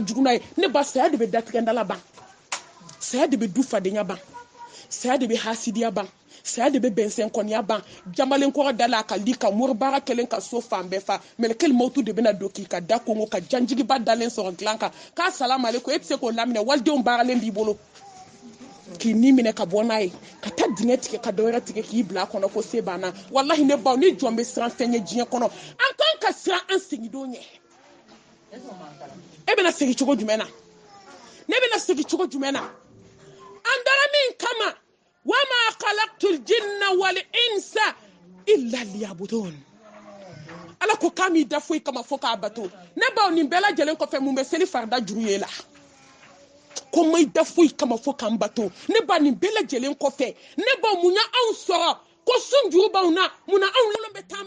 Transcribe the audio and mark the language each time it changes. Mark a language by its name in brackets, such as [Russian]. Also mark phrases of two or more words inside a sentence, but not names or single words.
[Bambara] jugu n'a ye ne ba saya de bɛ datigɛndala ban saya de bɛ du fadenya ban saya de bɛ hasidiya ban saya de bɛ bɛnsɛn kɔniya ban jamalen kɔrɔ da la a ka li ka moribaara kelen ka so fan bɛɛ fa mɛlɛkɛli mawutu de bɛna don k'i ka da kongo ka janjigiba dalen sɔrɔ dilan kan k'a [Arabic] سلام عليكم [Bambara] e tɛ se k'o laminɛ walidenw baaralen b'i bolo k'i ni minɛ ka bɔ n'a ye ka taa dingɛ tigɛ ka dɔwɛrɛ tigɛ k'i bila a kɔnɔ ko se banna walahi ne baw ni jɔn bɛ siran fɛn ye diɲɛ kɔnɔ an kan ka siran an segindenw ɲɛ e bɛna segin cogo jumɛn na ne bɛna segin cogo jumɛn na an dara min kama [Arabic] وما خلقت الجن والإنس إلا ليعبدون [Bambara] ala ko k'a m'i da foyi kama fo k'a bato ne baw nin bɛɛ lajɛlen kɔfɛ mun bɛ seli farida juru ye la ko ma i da foyi kama fo k'an bato ne ba nin bɛɛ lajɛlen kɔfɛ ne baw mun ya anw sɔrɔ ko sun juru b'anw na mun na anw lɔlɔ bɛ taama